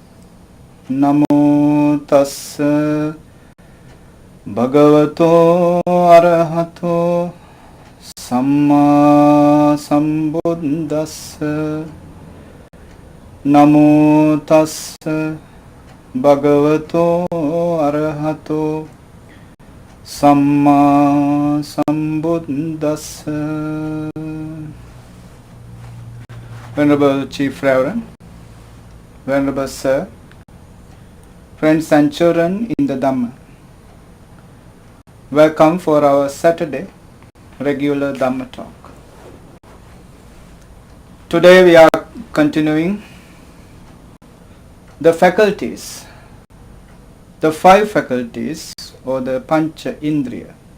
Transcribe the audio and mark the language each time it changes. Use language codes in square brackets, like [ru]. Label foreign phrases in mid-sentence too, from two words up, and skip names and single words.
[pi] Namo tassa bhagavato arahato samma sambuddhassa. Namo tassa bhagavato arahato samma sambuddhassa. [en] Venerable Chief Reverend, Venerable Sir, friends and children in the Dhamma, welcome for our Saturday regular Dhamma talk. Today we are continuing the faculties, the 5 faculties or the [pi] Pañca Indriya.